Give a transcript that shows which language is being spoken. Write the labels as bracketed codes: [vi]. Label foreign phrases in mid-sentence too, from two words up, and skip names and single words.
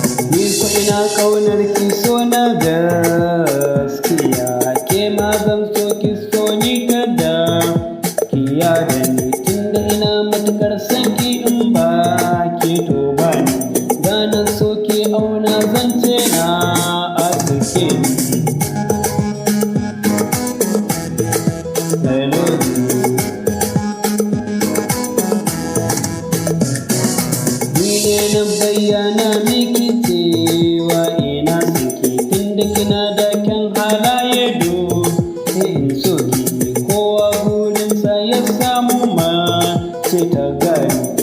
[ha] Ni ko ina ƙaunar ki so na gaskiya, ke ma zan so ki so ni kada ki yarda ni, tunda ina matuƙar son ki in ba ke to ba ni. Za na so ki auna zance na a sake ni. [en] I love you. [ha] Ni ne na bayyana miki cewa ina son ki, tunda kina da kyan halaye do, sai in so ki. Kowa burinsa ya samu ma ce ta gani.